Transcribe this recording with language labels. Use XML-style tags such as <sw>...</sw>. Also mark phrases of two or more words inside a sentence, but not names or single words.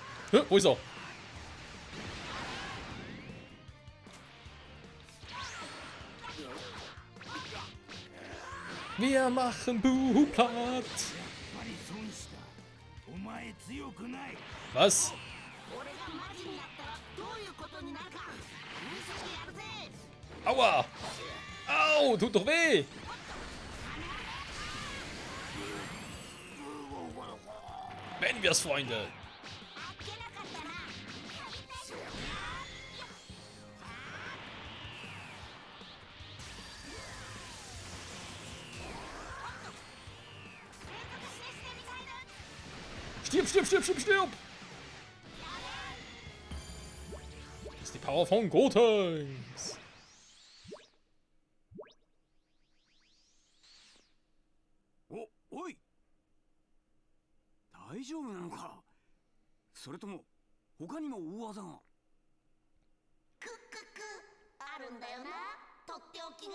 <de>Hä? Wo ist er? Wir machen Buhu platt.</de> <ja>やっぱり損した。お前強くない。</ja> <de>Was?</de> <ja>俺がマジになったらどういうことになるか見せてやるぜ。</ja> <de>Aua! Au, tut doch weh! Beenden wir es, Freunde!</de> <ja>あっけなかったな。</ja> <de>Stirb, stirb, stirb, stirb, stirb! Das ist die Power von Gotenks!</de> <ja>おい、大丈夫なのか？それとも他にも大技が？クックックあるんだよな、とっておきが。</ja>